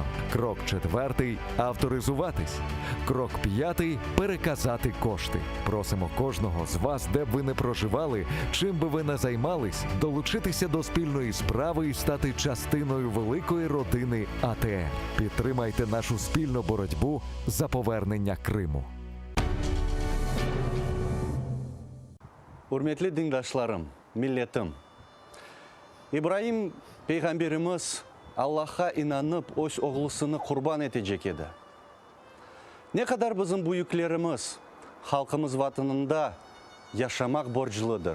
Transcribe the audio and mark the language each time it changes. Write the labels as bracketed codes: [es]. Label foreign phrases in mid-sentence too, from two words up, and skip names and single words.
[uk] Крок 4 – авторизуватись. Крок 5 – переказати кошти. Просимо кожного з вас, де б ви не проживали, чим би ви не займались, долучитися до спільної справи і стати частиною великої родини АТР. Підтримайте нашу спільну боротьбу за повернення Криму. [crh] Hürmetli dindaşlarım, milletim. İbrahim peygamberimiz Allah'a inanıp öz oğlusunu kurban edecek edi. Ne kadar bizim büyüklerimiz halkımız vatanında yaşamak borçludur.